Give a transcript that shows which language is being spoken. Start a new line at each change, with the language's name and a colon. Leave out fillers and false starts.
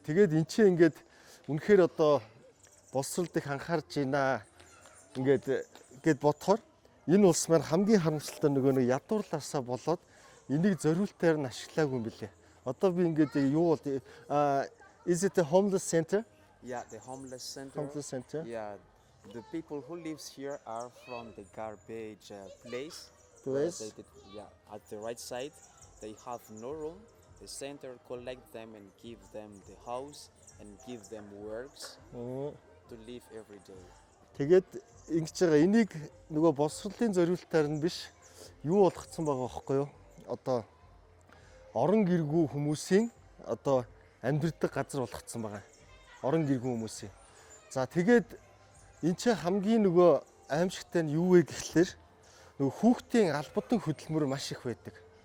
Mongolian: Тэгээд эн чинь ингээд үнэхээр одоо боловсролд их анхаарч байна. Ингээд бодохоор энэ улс маань хамгийн харамсалтай нөгөө нэг ядуурлаасаа болоод энийг зориултаар нь ашиглаагүй юм билээ. Одоо би ингээд юу бол
English: is it a homeless center? Yeah, the homeless center. Homeless center. Yeah, the people who lives here are from the garbage place. Place. Yeah, at the right side, they have no room. The center collect them and give them the house and give them works to live every day.
Mongolian: Тэгээд ингэж байгаа энийг нөгөө боловсролын зориултаар нь биш юу болгоцсон байгаа байхгүй юу? Одоо орон гэргүй хүмүүсийн одоо амьдрэх газар болгоцсон байгаа. Орон гэргүй хүмүүсийн. За тэгээд энэ ч хамгийн нөгөө аимшигтай нь юу вэ гэхлээр нөгөө хүүхдийн албадан хөдөлмөр маш их байдаг.